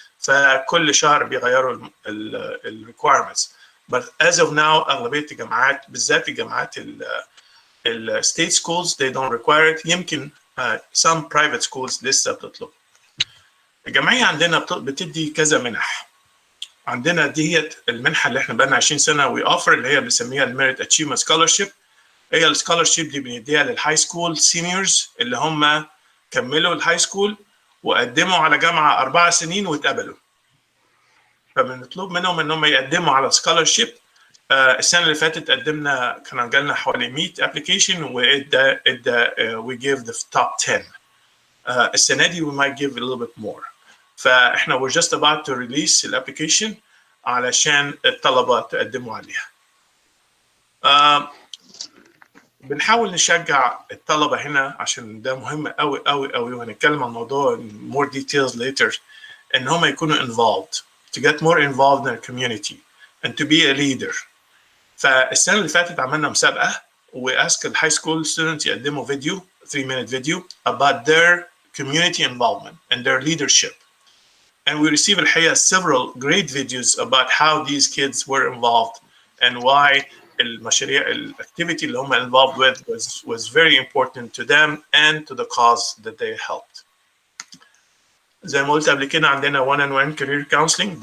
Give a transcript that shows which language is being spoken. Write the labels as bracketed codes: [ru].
[ar] فكل شهر بيغيروا requirements. [en] But as of now [ar] اغلبيه الجامعات بالذات الجامعات [en] state schools they don't require it. [ar] يمكن [en] some private schools [ar] لسه بتطلب. الجمعيه عندنا بتدي كذا منح. عندنا ديت المنحه اللي احنا بقالنا 20 سنه [en] we offer, [ar] اللي هي بنسميها الميريت اتشيفمنت سكولرشيب. هي السكولرشيب دي بنديها للهاي سكول سينيورز اللي هم كملوا الهاي سكول وقدموا على جامعه 4 سنين واتقبلوا. فبنطلب منهم انهم يقدموا على سكولرشيب. السنه اللي فاتت قدمنا، كان جالنا حوالي 100 ابلكيشن وادى [en] we give the top 10. السنه دي we might give a little bit more. [ar] فاحنا [en] we're just about to release [ar] الابلكيشن علشان الطلبه تقدموا عليها. بنحاول نشجع الطلبه هنا عشان ده مهم قوي قوي قوي، وهنتكلم عن الموضوع [en] more details later، [ar] ان هم يكونوا involved, [en] to get more involved in the community and to be a leader. [ar] فالسنه اللي فاتت عملنا مسابقه واسك الهاي سكول students يقدموا فيديو [en] 3-minute video about their community involvement and their leadership. And we received الحقيقه several great videos about how these kids were involved and why [ar] المشاريع الاكتيفيتي اللي هم [en] involved with was very important to them and to the cause that they helped. [ar] زي ما قلت قبل كده عندنا one-on-one career counseling.